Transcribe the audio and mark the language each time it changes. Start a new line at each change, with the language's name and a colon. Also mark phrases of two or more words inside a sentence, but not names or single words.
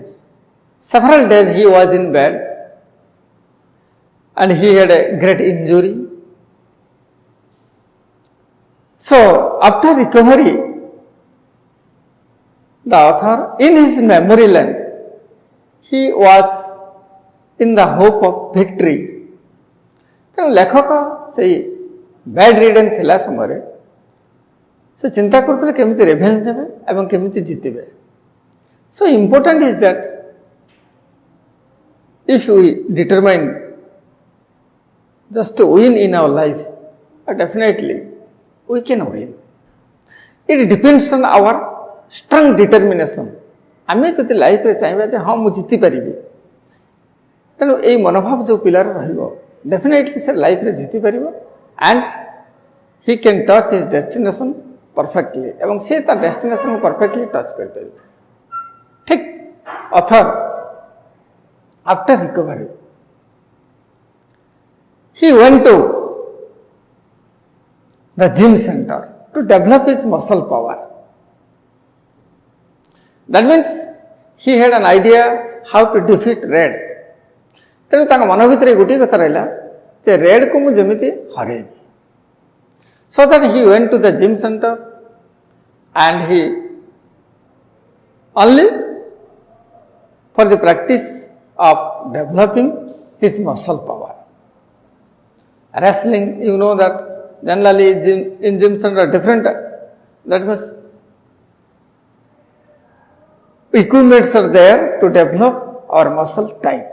English: Several days he was in bed and he had a great injury. So, after recovery, the author, in his memory land, he was in the hope of victory.
Odia: ତେଣୁ ଲେଖକ ସେଇ
English: bed ridden
Odia: ଥିଲା ସମୟରେ ସେ ଚିନ୍ତା କରୁଥିଲେ କେମିତି ରିଭେଞ୍ଜ ନେବେ ଏବଂ କେମିତି ଜିତିବେ.
English: So important is that if we determine just to win in our life, definitely we can win. It depends on our strong determination.
Odia: ଆମେ ଯଦି ଲାଇଫରେ ଚାହିଁବା ଯେ ହଁ ମୁଁ ଜିତିପାରିବି, ତେଣୁ ଏଇ ମନୋଭାବ ଯେଉଁ ପିଲାର ରହିବ ଡେଫିନେଟଲି ସେ ଲାଇଫରେ ଜିତିପାରିବ
English: and he can touch his destination perfectly
Odia: ଏବଂ ସେ ତା
English: destination perfectly touch
Odia: କରିପାରିବ.
English: ଠିକ୍ author after recovery he went to the gym center to develop his muscle power. That means he had an idea how to defeat red.
Odia: ତେଣୁ ତାଙ୍କ ମନ ଭିତରେ ଗୋଟିଏ କଥା ରହିଲା ଯେ ରେଡ୍କୁ ମୁଁ ଯେମିତି ହରେଇବି.
English: So that he went to the gym center and he only for the practice of developing his muscle power. Wrestling, you know that generally in gym center different, that means equipments are there to develop our muscle tight.